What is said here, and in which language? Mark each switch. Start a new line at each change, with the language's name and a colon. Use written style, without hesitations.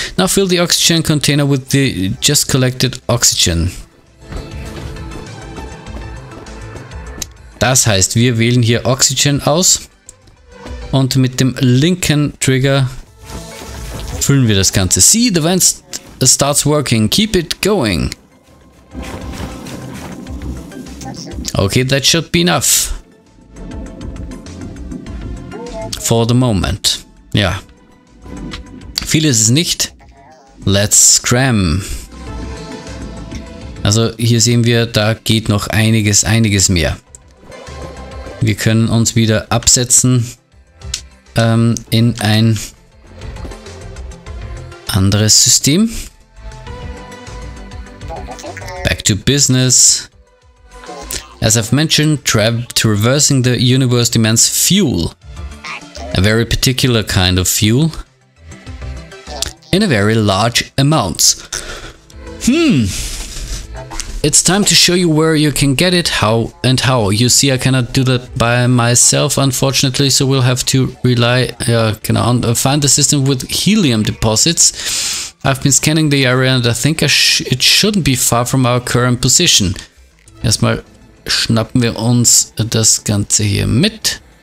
English: Now fill the oxygen container with the just collected oxygen.
German: Das heißt, wir wählen hier Oxygen aus und mit dem linken Trigger füllen wir das Ganze.
English: See, the vent starts working. Keep it going. Okay, that should be enough. For the moment.
German: Ja. Viel ist es nicht.
English: Let's scram.
German: Also hier sehen wir, da geht noch einiges mehr. Wir können uns wieder absetzen in ein anderes System.
English: Back to business. As I've mentioned, traversing the universe demands fuel. A very particular kind of fuel. In a very large amounts. It's time to show you where you can get it, how. You see, I cannot do that by myself, unfortunately, so we'll have to rely on find the system with helium deposits. I've been scanning the area and I think it shouldn't be far from our current position.
German: Erstmal schnappen wir uns das Ganze hier mit.